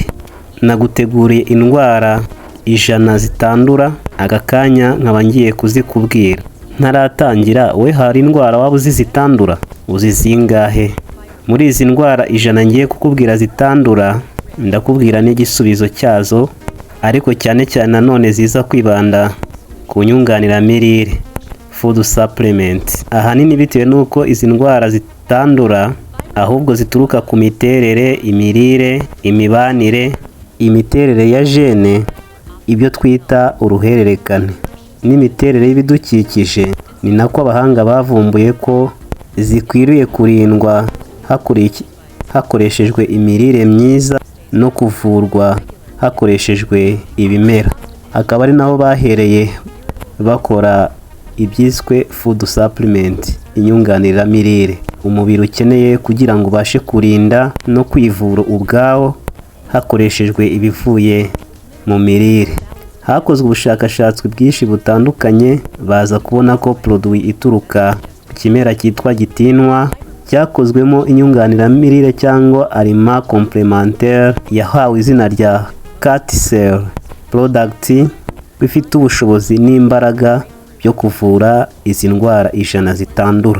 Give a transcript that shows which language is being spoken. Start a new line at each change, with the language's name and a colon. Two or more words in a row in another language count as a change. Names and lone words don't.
Kinyarwanda: Naguteguriye indwara 100 zitandura, aka kanya nkaba ngiye kuzikubwira. Ntaratangira, we hari indwara waba uzi zitandura? Uzi zingahe? Muri izi ndwara 100 ngiye kukubwira zitandura, ndakubwira n'igisubizo cyazo, ariko cyane cyane nanone ziza kwibanda ku nyunganiramirire,
English: food supplement.
Kinyarwanda: Ahanini bitewe n'uko izi ndwara zitandura, ahubwo zituruka ku miterere, imirire, imibanire, imiterere ya gene, ibyo twita uruhererekane, n'imiterere y'ibidukikije. Ni nako abahanga bavumbuye ko zikwiriye kurindwa hakoreshejwe imirire myiza no kuvurwa hakoreshejwe ibimera. Akaba ari naho bahereye bakora ibyiswe
English: food supplement,
Kinyarwanda: inyunganiramirire umubiri ukeneye kugira ngo ubashe kurinda no kwivura ubwawo hakoreshejwe ibivuye mu mirire. Hakozwe ubushakashatsi bwinshi butandukanye, baza kubona ko produit ituruka ku kimera cyitwa gitinwa cyakozwemo inyunganiramirire cyangwa
French: aliment complémentaire
Kinyarwanda: yahawe izina rya CAT-cell product, bifite ubushobozi n'imbaraga byo kuvura izi ndwara 100 zitandura.